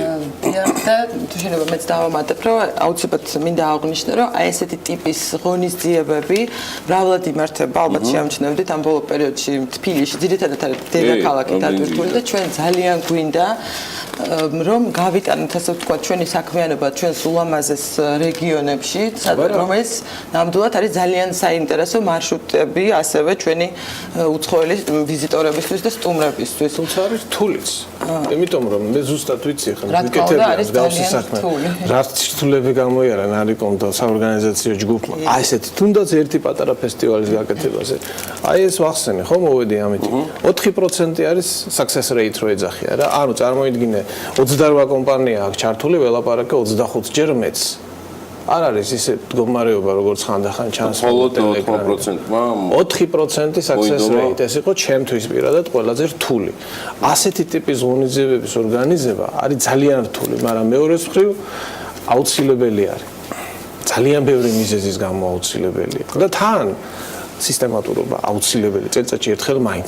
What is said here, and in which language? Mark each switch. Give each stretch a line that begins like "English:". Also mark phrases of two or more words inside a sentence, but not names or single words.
Georgian: და თუ შეიძლება მეც დავამატებ, რომ აუცილებლად მინდა აღვნიშნო, რომ აი ესეთი ტიპის ღონისძიებები მრავლად იმართება, ალბათ შეამჩნევდით ამ ბოლო პერიოდში თბილისში, ძირითადად არის დედაქალაქი დატვირთული და ჩვენ ძალიან გვინდა რომ გავიტანოთ, ასე ვთქვათ, ჩვენი საქმიანობა ჩვენს ულამაზეს რეგიონებში, რომელიც ნამდვილად არის ძალიან საინტერესო მარშრუტები, ასევე ჩვენი უცხოელი ვიზიტორებისთვის და სტუმრებისთვის. თუმცა არის რთულიც. იმიტომ რომ მე ზუსტად ვიცი ხა მიკეთებია მსგავსი საქმე. რაც რთულები გამოიარა ნარიკომ და საორგანიზაციო ჯგუფმა. აი ესეთი თუნდაც ერთი პატარა ფესტივალის გაკეთებაზე. აი ეს ვახსენე, ხო, მოვედი ამით. 4% არის
English: success rate
Georgian: რო ეძახია რა. ანუ წარმოიდგინე 28 კომპანია აქვს ჩართული, ველაპარაკე 25 ჯერ მეც. არ არის ისე მდგომარეობა, როგორც ხანდახან ჩანს. მხოლოდ 4%-მა
English: 4% success rate,
Georgian: ეს იყო ჩემთვის პირადად ყველაზე რთული. ასეთი ტიპის ღონისძიებების ორგანიზება არის ძალიან რთული, მაგრამ მეორეს მხრივ აუცილებელი არის. ძალიან ბევრი მიზეზის გამო აუცილებელია. და თან სისტემატურობა აუცილებელი წელიწადში ერთხელ მაინც.